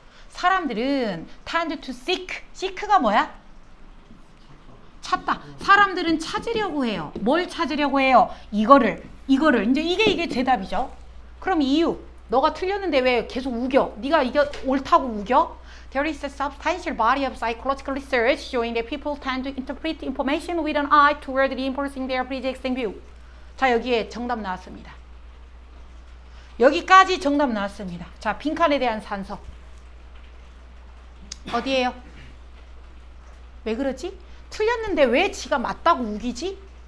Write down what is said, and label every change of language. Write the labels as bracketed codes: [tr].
[ko] 사람들은 [en] tend to seek [ko] 가 뭐야? 찾다. 사람들은 찾으려고 해요. 뭘 찾으려고 해요? 이거를 이제 이게 대답이죠. 그럼 이유. 너가 틀렸는데 왜 계속 우겨? 네가 이게 옳다고 우겨? [en] There is a substantial body of psychological research showing that people tend to interpret information with an eye toward reinforcing their pre-existing view. [ko] 자, 여기에 정답 나왔습니다. 여기까지 정답 나왔습니다. 자, 빈칸에 대한 산서. 어디에요? 왜 그러지? 틀렸는데 왜 지가 맞다고 우기지?